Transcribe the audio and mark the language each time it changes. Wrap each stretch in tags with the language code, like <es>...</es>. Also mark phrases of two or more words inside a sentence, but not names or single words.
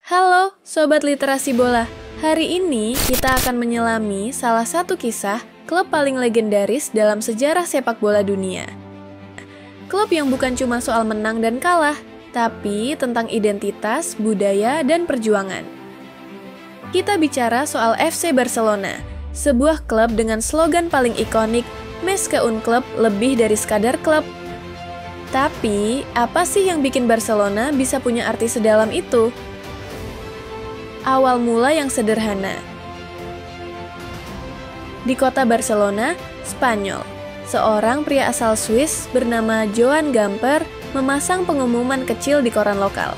<id>Halo Sobat Literasi Bola, hari ini kita akan menyelami salah satu kisah klub paling legendaris dalam sejarah sepak bola dunia. Klub yang bukan cuma soal menang dan kalah, tapi tentang identitas, budaya, dan perjuangan. Kita bicara soal FC Barcelona, sebuah klub dengan slogan paling ikonik,</id> <ca>Més que un club,</ca> <id>lebih dari sekadar klub. Tapi, apa sih yang bikin Barcelona bisa punya arti sedalam itu? Awal mula yang sederhana. Di kota Barcelona, Spanyol, seorang pria asal Swiss bernama Joan Gamper memasang pengumuman kecil di koran lokal.</id>